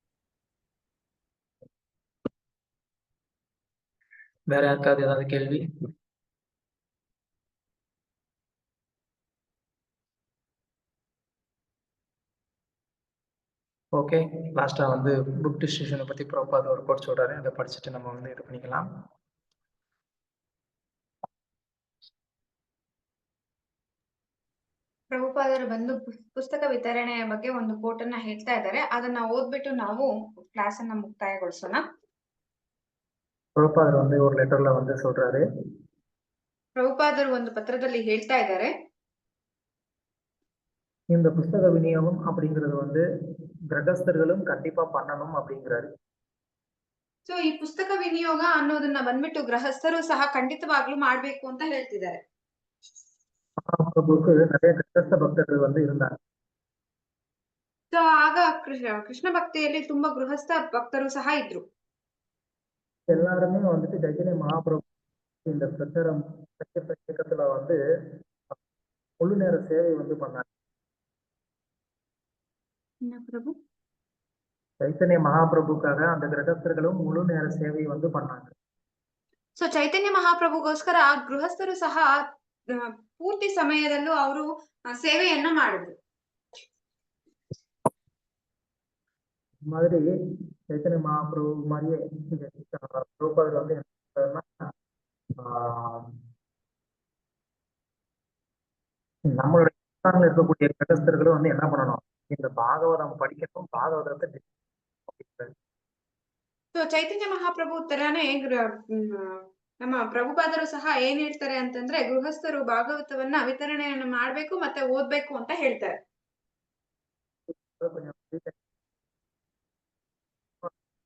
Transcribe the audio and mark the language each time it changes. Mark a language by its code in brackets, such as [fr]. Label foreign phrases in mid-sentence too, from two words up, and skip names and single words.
[ta] வேற யாருக்காவது ஏதாவது கேள்வி? ஓகே. லாஸ்டா புக் டிஸ்ட்ரிபியூஷனை பத்தி ப்ராப்பரா ஒரு கோட் சொல்றாரு, அதை படிச்சுட்டு நம்ம இது பண்ணிக்கலாம். [kn] ಪ್ರಭುಪಾದರು ಬಂದು ಪುಸ್ತಕ ವಿತರಣೆಯ ಬಗ್ಗೆ ಒಂದು ಕೋಟ್ ಅನ್ನ ಹೇಳ್ತಾ ಇದ್ದಾರೆ. ಅದನ್ನ ಓದ್ಬಿಟ್ಟು ನಾವು ಕ್ಲಾಸ್ ಅನ್ನ ಮುಕ್ತಾಯಗೊಳಿಸೋಣ. [ta] ಪ್ರಭುಪಾದರು ஒரு லெட்டர்ல சொல்றாரு, [kn] ಪ್ರಭುಪಾದರು ಒಂದು ಪತ್ರದಲ್ಲಿ ಹೇಳ್ತಾ ಇದ್ದಾರೆ, [ta] இந்த புஸ்தக விநியோகம் அப்படிங்கிறது கிரகஸ்தர்களும் கண்டிப்பா பண்ணணும் அப்படிங்கிறாரு. [kn] ಸೊ ಈ ಪುಸ್ತಕ ವಿನಿಯೋಗ ಅನ್ನೋದನ್ನ ಬಂದ್ಬಿಟ್ಟು ಗೃಹಸ್ಥರು ಸಹ ಖಂಡಿತವಾಗ್ಲೂ ಮಾಡ್ಬೇಕು ಅಂತ ಹೇಳ್ತಿದ್ದಾರೆ. [ta] மகாபிரபுவுக்கு நிறைய கிருஷ்ண பக்தர்கள் இருந்தாங்க. [kn] ಸೊ ಆಗ ಕೃಷ್ಣ ಭಕ್ತಿಯಲ್ಲಿ ತುಂಬಾ ಗೃಹಸ್ಥ ಭಕ್ತರು ಸಹ ಇದ್ರು. [ta] எல்லாருமே ಚೈತನ್ಯ ಮಹಾಪ್ರಭು இந்த பிரச்சாரம் இயக்கத்துல முழு நேர சேவை பண்ணாங்க. ಪ್ರಭು ಚೈತನ್ಯ ಮಹಾಪ್ರಭುக்காக அந்த கிரகஸ்தர்களும் முழு நேர சேவை பண்ணாங்க. [kn] ಸೊ ಚೈತನ್ಯ ಮಹಾಪ್ರಭುಗೋಸ್ಕರ ಗೃಹಸ್ಥರು ಸಹ ಪೂರ್ತಿ ಸಮಯದಲ್ಲೂ ಅವರು ಸೇವೆಯನ್ನ ಮಾಡಿದ್ರು. [ta] மாதிரி ಚೈತನ್ಯ ಮಹಾಪ್ರಭು மாதிரியே பிரபுபாதர் நம்மளுடைய இருக்கக்கூடிய கிரகஸ்தர்களும் என்ன பண்ணணும், இந்த பாகவதம் படிக்கணும், பாகவதத்தை. [kn] ಸೊ ಚೈತನ್ಯ ಮಹಾಪ್ರಭು ತರಾನೇ ನಮ್ಮ ಪ್ರಭುಪಾದರು ಸಹ ಏನ್ ಹೇಳ್ತಾರೆ ಅಂತಂದ್ರೆ, ಗೃಹಸ್ಥರು ಭಾಗವತವನ್ನ ವಿತರಣೆಯನ್ನು ಮಾಡ್ಬೇಕು ಮತ್ತೆ ಓದ್ಬೇಕು ಅಂತ ಹೇಳ್ತಾರೆ.